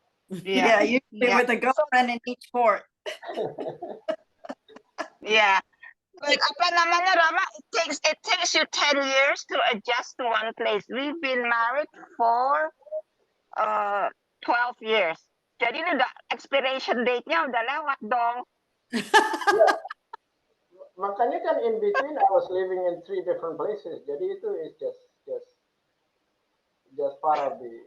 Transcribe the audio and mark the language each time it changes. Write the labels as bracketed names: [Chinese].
[English] Yeah, usually with a girlfriend in each port. Yeah. But [Indonesian] apa namanya, [English] Rama, it takes you 10 years to adjust to one place. We've been married for 12 years. [Indonesian] Jadi ini udah expiration date-nya udah lewat dong. [English] Yeah. [Indonesian] Makanya kan [English] in between I was living in 3 different places. [Indonesian] Jadi itu [English] is just part of the